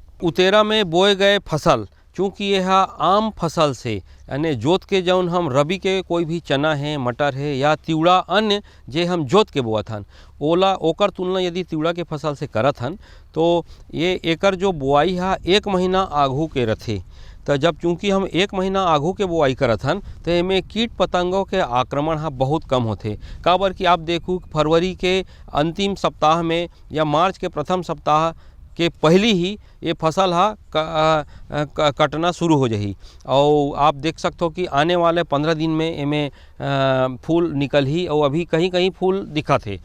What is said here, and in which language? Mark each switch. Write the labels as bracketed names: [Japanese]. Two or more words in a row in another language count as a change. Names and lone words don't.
[Chhattisgarhi] उतेरा में बोए गए फसल चूँकि यह आम फसल से यानी जोत के जौन हम रबी के कोई भी चना है, मटर है या तिवड़ा अन्य जे हम जोत के बोअत हन ओला ओकर तुलना यदि तिवड़ा के फसल से करत हन तो ये एकर जो बुआई है 1 महीना आघू के रथे, तो जब चूँकि हम 1 महीना आगू के बुआई करत हन तो एमे कीट पतंगों के आक्रमण हा बहुत कम होते। काबर कि आप देखू फरवरी के अंतिम सप्ताह में या मार्च के प्रथम सप्ताह के पहली ही ये फसल हा कटना शुरू हो जाही और आप देख सकते हो कि आने वाले 15 दिन में एमे फूल निकल ही और अभी कहीं कहीं फूल दिखा थे।